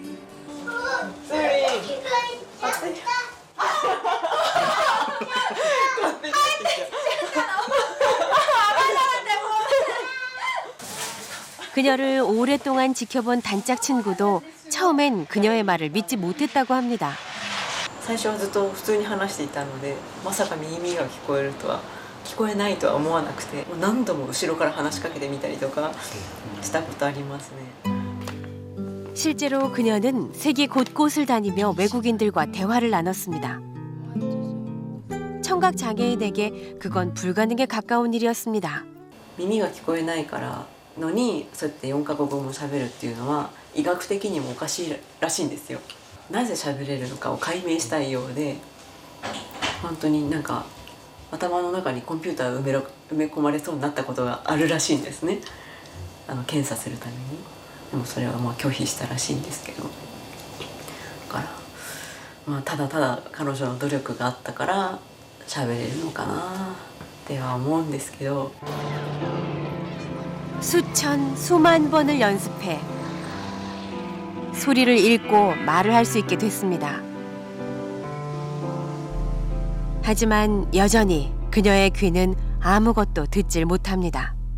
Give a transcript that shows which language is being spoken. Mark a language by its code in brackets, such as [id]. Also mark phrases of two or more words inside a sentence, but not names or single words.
[ko] 그녀를 오랫동안 지켜본 단짝 친구도 처음엔 그녀의 말을 믿지 못했다고 합니다. [ja] 最初はずっと普通に話していたのでまさか耳が聞こえるとは聞こえないとは思わなくて何度も後ろから話しかけてみたりとかしたことありますね。 [ko] 실제로 그녀는 세계 곳곳을 다니며 외국인들과 대화를 나눴습니다. 청각 장애인에게 그건 불가능에 가까운 일이었습니다. [ja] 耳が聞こえないからのにそうやって4カ国語も喋るっていうのは医学的にもおかしいらしいんですよ。なぜ喋れるのかを解明したいようで本当になんか頭の中にコンピューターを埋め込まれそうになったことがあるらしいんですね。検査するために。でもそれはまあ拒否したらしいんですけどだからまあただただ彼女の努力があったから喋れるのかなっては思うんですけど [ko] 수천, 수만 번을 연습해 소리를 읽고 말을 할 수 있게 됐습니다. 하지만 여전히 그녀의 귀는 아무것도 듣질 못합니다.